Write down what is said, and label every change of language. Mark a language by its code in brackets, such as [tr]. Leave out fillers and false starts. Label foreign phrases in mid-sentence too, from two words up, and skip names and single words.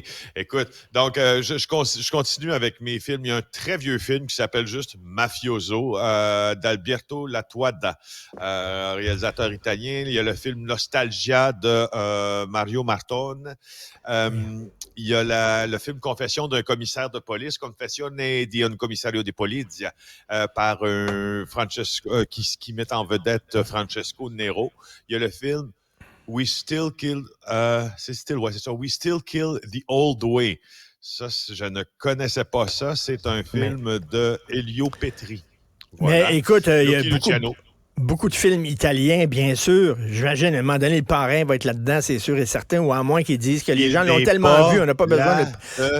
[fr] Écoute, donc je continue avec mes films. Il y a un très vieux film qui s'appelle juste Mafioso d'Alberto Lattuada, réalisateur italien. Il y a le film Nostalgia de Mario Martone. Il y a le film Confession d'un commissaire de police, [it] Confessione di un commissario di polizia, [fr] par Francesco qui met en vedette Francesco Nero. Il y a le film We Still Kill, We Still Kill the Old Way. Ça, je ne connaissais pas ça. C'est un film de Elio Petri. Voilà. Mais écoute, il y a beaucoup de films italiens, bien sûr. J'imagine, à un moment donné, Le Parrain va être là-dedans, c'est sûr et certain, ou à moins qu'ils disent que les gens l'ont tellement vu, on n'a pas besoin de...